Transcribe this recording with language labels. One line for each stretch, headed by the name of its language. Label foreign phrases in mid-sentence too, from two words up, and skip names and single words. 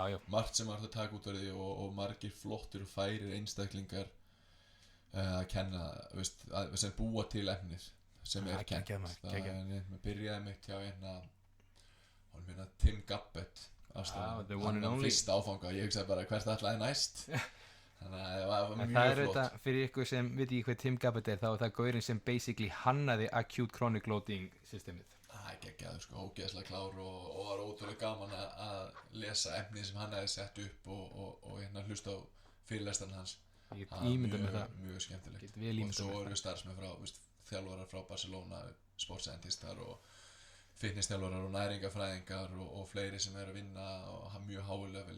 Icelandic: margt sem var það taka út af því og margir flottir og færir einstaklingar að kenna, veist, sem búa til efnir sem er kennt. Það byrjaði mitt hjá Tim Gabbett hann fyrsta áfanga, ég hugsaði bara hvert ætlaði næst. Þannig að það var mjög flott. Það þetta, fyrir ykkur sem veit ekki hvað Tim Gabbett er, þá er það gaurinn sem basically hannaði
English: acute chronic loading
Icelandic: systemið. Það er geggjaður sko, ógeðslega klár og var ótrúlega gaman að lesa efnið sem hann hefði sett upp og hlusta á fyrirlestarinn hans. Ég ímynda með það. Mjög skemmtilegt. Og svo voru starfsmenn frá, þjálfarar frá Barcelona, sportscientistar og fitnessþjálfarar og næringafræðingar og fleiri sem er að vinna og hafa mjög háu leveli.